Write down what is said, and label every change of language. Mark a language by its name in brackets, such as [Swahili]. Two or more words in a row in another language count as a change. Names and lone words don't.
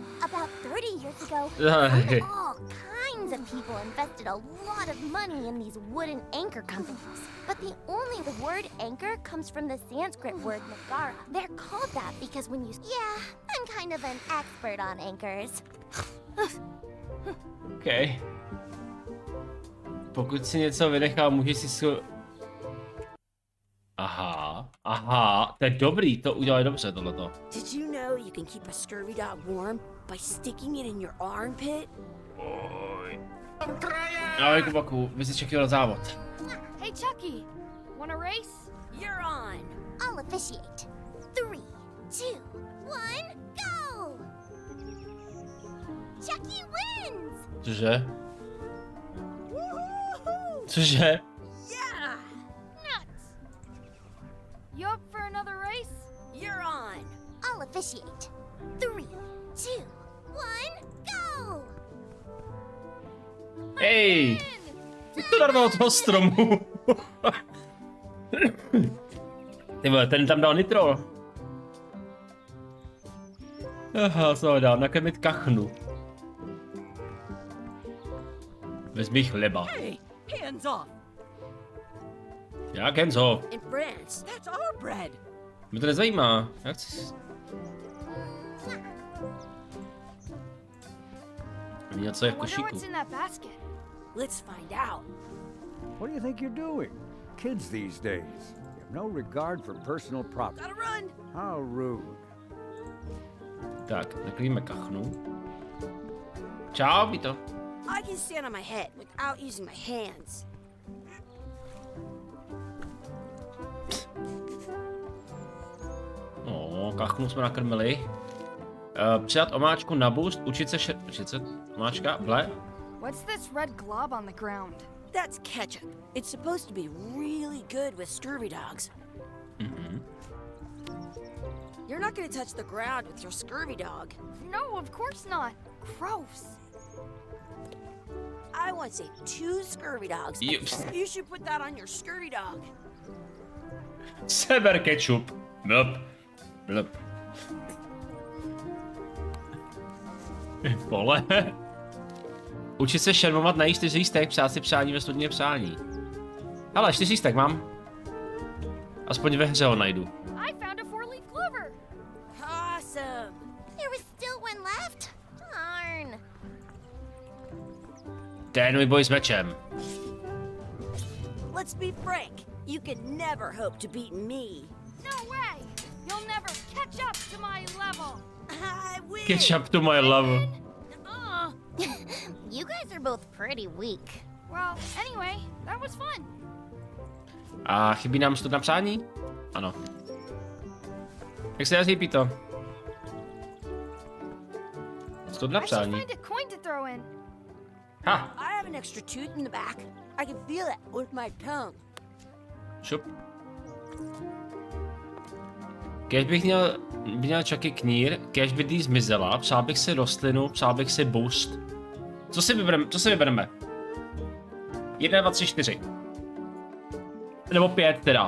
[English] About 30 years ago, all kinds of people invested a lot of money in these wooden anchor companies. But the only word anchor comes from the Sanskrit word nagara. They're called that because when you... Yeah, I'm kind of an expert on anchors. OK. [Czech] Pokud si něco vynechal, můžeš si Aha, to je dobrý, to udělali dobře tohleto. [English] Did you know you can keep a scurvy dog warm by sticking it in your armpit? [Czech] Ahoj Kubaku, vy jsi čekal závod. [English] Hey, Chucky, wanna race? You're on. I'll officiate. 3, 2, 1, go! Chucky wins! [Czech] Cože? Cože? [English] Yeah. Nuts! You up for another race? You're on. I'll officiate. 3, 2, 1, go! [Czech] Hej! Jak to narval od toho stromu? Ty vole, ten tam dal nitro. Aha, co ho dal? Nakrmit kachnu. Vezmi chleba. [English] Hey, hands off. [Czech] Jak [English] hands off? In France. That's our bread. [Czech] Mě to nezajímá. Jak chci... Něco je v [English] Wonder [Czech] košíku. [English] what's in that basket. Let's find out. What do you think you're doing? Kids these days. You have no regard for personal property. Gotta run. How rude. [Czech] Tak, nakrmíme kachnu. Čau, Pito. [English] I can stand on my head without using my hands. [Czech] Kachnu jsme nakrmili. Přidat omáčku na boost, učit se omáčka, ble. [English] What's this red glob on the ground? That's ketchup. It's supposed to be really good with scurvy dogs. You're not gonna touch the ground with your scurvy dog. No, of course not. Gross. I want to save 2 scurvy dogs. You should put that on your scurvy dog. [Czech] Seber ketchup. Blb. Blb. Vole. Učit se šermovat na 4 lístek, přát si přání ve studině přání. Hele, 4 lístek mám. Aspoň ve hře ho najdu. [English] I found a 4-leaf clover. Awesome. There was still one left? Darn. [Czech] Ten můj boj s mečem. [English] Let's be frank. You can never hope to beat me. No way. You'll never catch up to my level. I win. Catch up to my level. You guys are both pretty weak. Well, anyway, that was fun. [Czech] A chybí nám stud na přání? Ano. Jak se jazdí, Pito? Stud na [English] I should [Czech] přání. [English] find a coin to throw in. Ha! I have an extra tooth in the back. I can feel it with my tongue. [Czech] Šup. Kéž bych měl Chucky knír, kéž by dý zmizela, přál bych si rostlinu, přál bych si boost. Co si vybereme? 1, 2, 3, 4. Nebo 5 teda.